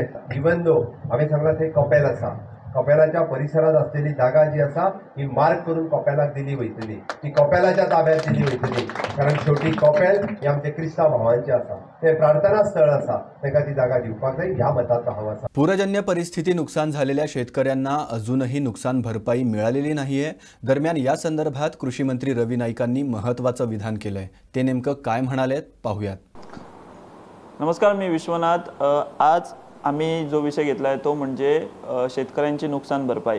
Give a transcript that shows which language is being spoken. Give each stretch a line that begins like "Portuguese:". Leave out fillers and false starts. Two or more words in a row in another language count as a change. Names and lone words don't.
Konkani: इवन दो हांवें सांगलां थंय कपेल आसा, कपेलाच्या परिसरात असलेली जागा जी आसा ही मार्क करून कपेलाक दिली वयतली, ती कपेलाच्या ताब्यात दिली वयतली. कारण शेवटी कपेल हे आमचे क्रिस्तांव भावांचे आसा, ते प्रार्थना स्थळ आसा, ताका ती जागा दिवपाक जाय ह्या मताचो हांव आसा.
Marathi: पूरजन्य परिस्थिती नुकसान झालेल्या शेतकऱ्यांना अजूनही नुकसान भरपाई मिळालेली नाहीये. दरम्यान या संदर्भात कृषी मंत्री रवी नाईकांनी महत्त्वाचं विधान केलंय. ते नेमकं काय म्हणालेत पाहूयात. नमस्कार, मी विश्वनाथ. आज आम्ही जो विषय घेतला आहे तो म्हणजे शेतकऱ्यांची नुकसान भरपाई.